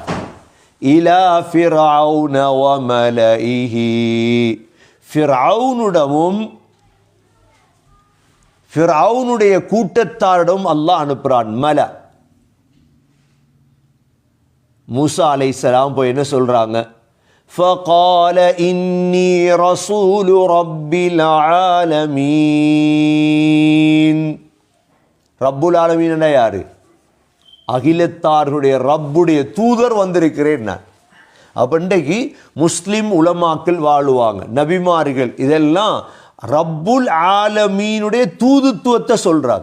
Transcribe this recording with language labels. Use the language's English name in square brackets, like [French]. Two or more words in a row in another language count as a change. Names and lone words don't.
[Arabic] إلى فرعون وملئه, [Tamil] ஃபிரௌனுடமும் ஃபிரௌனுடைய கூட்டத்தாரிடம் அல்லாஹ் அனுப்புறான். மல. மூசா அலைஹிஸ்ஸலாம் போய் என்ன சொல்றாங்க? [Arabic] فقال إني رسول رب العالمين. رب العالمين [Tamil] என்ன யாரு? அகிலத்தார்களுடைய ரப்புடைய தூதர் வந்திருக்கிறேன் நான். அப்போ இன்றைக்கு முஸ்லிம் உலமாக்கள் வாழுவாங்க, நபிமார்கள், இதெல்லாம் ரப்புல் ஆலமீனுடைய தூதுத்துவத்தை சொல்றாங்க.